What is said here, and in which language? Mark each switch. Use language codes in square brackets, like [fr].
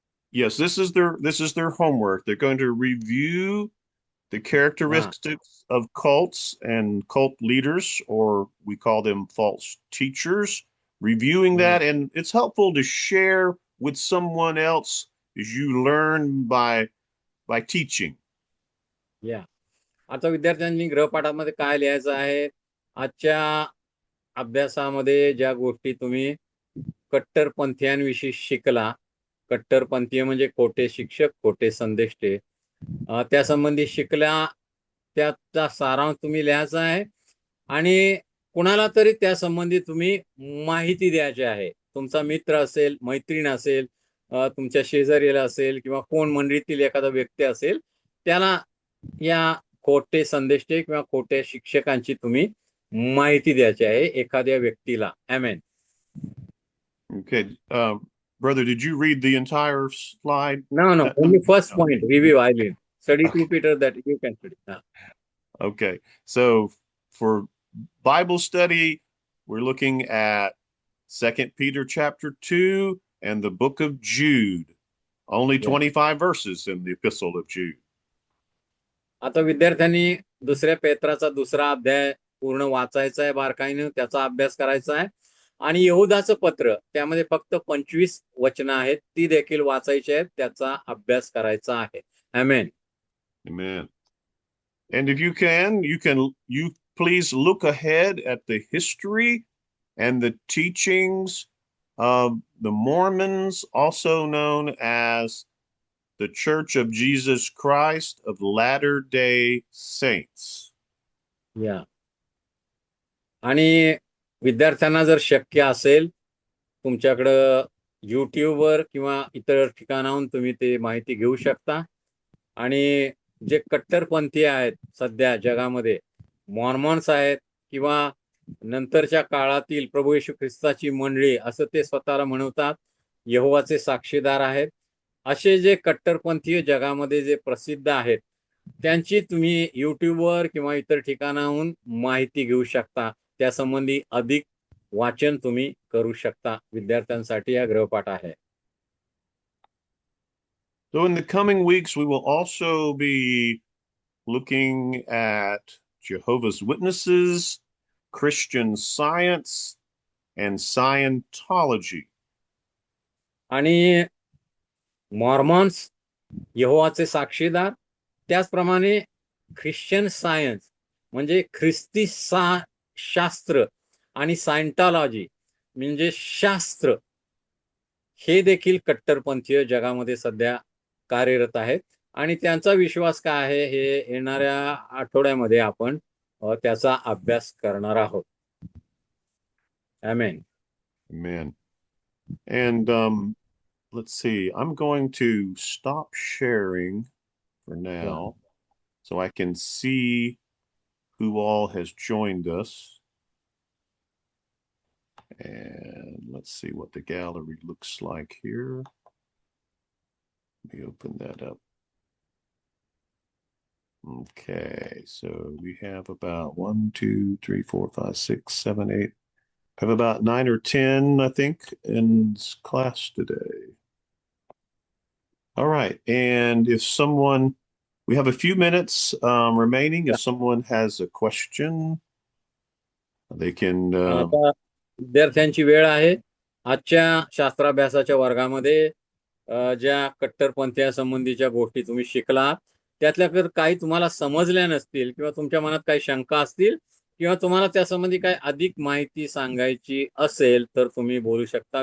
[en] Yes, this is their homework. They're going to review the characteristics of cults and cult leaders, or we call them false teachers, reviewing that. And it's helpful to share with someone else as you learn by teaching. [mr] या आता विद्यार्थ्यांनी गृहपाठामध्ये काय लिहायचं आहे? आजच्या अभ्यासामध्ये ज्या गोष्टी तुम्ही कट्टरपंथीयांविषयी शिकला, कट्टरपंथीय म्हणजे खोटे शिक्षक, खोटे संदेष्टे, त्या संबंधी शिकल्या, त्याचा सारांश तुम्ही लिहायचा आहे आणि कुणाला तरी त्या संबंधी तुम्ही माहिती द्यायची आहे. तुमचा मित्र असेल, मैत्रीण असेल, तुमच्या शेजारीला असेल किंवा कोण मंडळीतील एखादा व्यक्ती असेल, त्याला या खोटे संदेष्टे किंवा खोट्या शिक्षकांची तुम्ही माहिती द्यायची आहे एखाद्या व्यक्तीला. आमेन. [en] Okay. Brother, did you read the entire slide? No, only first point, review, I will study 2 Peter that you can study. Okay. So for Bible study, we're looking at 2 Peter chapter 2 and the book of Jude. Only 25 verses in the epistle of Jude. [mr] आता विद्यार्थ्यांनी दुसऱ्या पेत्राचा दुसरा अध्याय पूर्ण वाचायचा आहे, बारकाईने त्याचा अभ्यास करायचा आहे. आणि यहुदाचं पत्र, त्यामध्ये फक्त 25 वचनं आहेत, ती देखील वाचायची आहेत, त्याचा अभ्यास करायचा आहे. आमेन. [en] Amen. And if you please look ahead at the history and the teachings of the Mormons, also known as the Church of Jesus Christ of Latter-day Saints. [mr] या आणि विद्यार्थ्यांना जर शक्य असेल, तुमच्याकडं YouTubeवर किंवा इतर ठिकाणाहून तुम्ही ते माहिती घेऊ शकता. आणि जे कट्टरपंथी आहेत सध्या जगामध्ये, मॉर्मन्स आहेत किंवा नंतरच्या काळातील प्रभू येशू ख्रिस्ताची मंडळी असं ते स्वतःला म्हणवतात, यहोवाचे साक्षीदार आहेत, असे जे कट्टरपंथीय जगामध्ये जे प्रसिद्ध आहेत, त्यांची तुम्ही YouTubeवर किंवा इतर ठिकाणाहून माहिती घेऊ शकता. त्यासंबंधी अधिक वाचन तुम्ही करू शकता. विद्यार्थ्यांसाठी हा गृहपाठ आहे. [en] So in the coming weeks, we will also be looking at Jehovah's Witnesses, Christian Science, and Scientology. [mr] आणि मॉर्मॉन्स, यहोवाचे साक्षीदार, त्याचप्रमाणे ख्रिश्चन सायन्स म्हणजे ख्रिस्ती शास्त्र आणि सायंटॉलॉजी म्हणजे शास्त्र, हे देखील कट्टरपंथीय जगामध्ये सध्या कार्यरत आहेत. आणि त्यांचा विश्वास काय आहे हे येणाऱ्या आठवड्यामध्ये आपण त्याचा अभ्यास करणार आहोत. आमेन. [en] Amen. And let's see, I'm going to stop sharing for now so I can see who all has joined us. And let's see what the gallery looks like here. Let me open that up. Okay, so we have about 1, 2, 3, 4, 5, 6, 7, 8. I have about 9 or 10, I think, in class today. All right, and if someone, we have a few minutes remaining. If someone has a question, they can. [mr] आता विद्यार्थ्यांची वेळ आहे. आजच्या शास्त्राभ्यासाच्या वर्गामध्ये ज्या कट्टरपंथीयांसंबंधीच्या गोष्टी तुम्ही शिकला, त्यातल्या जर काही तुम्हाला समजल्या नसतील किंवा तुमच्या मनात काही शंका असतील किंवा तुम्हाला त्यासंबंधी काही अधिक माहिती सांगायची असेल तर तुम्ही बोलू शकता.